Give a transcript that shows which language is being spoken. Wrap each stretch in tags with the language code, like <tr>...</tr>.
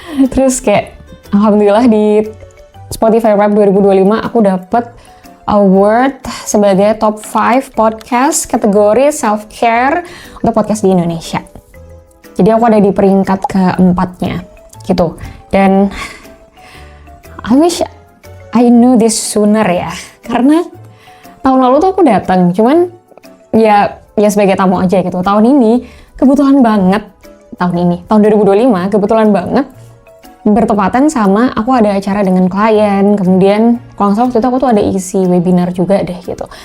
<id>Terus kayak alhamdulillah di Spotify Wrapped 2025 aku dapet award sebagai top 5 podcast kategori self-care untuk podcast di Indonesia. Jadi aku ada di peringkat keempatnya gitu. Dan</id> <en>I wish I knew this sooner ya.</en> <id>Karena tahun lalu tuh aku datang, cuman ya sebagai tamu aja gitu. Tahun ini kebetulan banget, tahun 2025 kebetulan banget bertepatan sama aku ada acara dengan klien, kemudian kalau nggak salah waktu itu aku tuh ada isi webinar juga deh gitu.</id>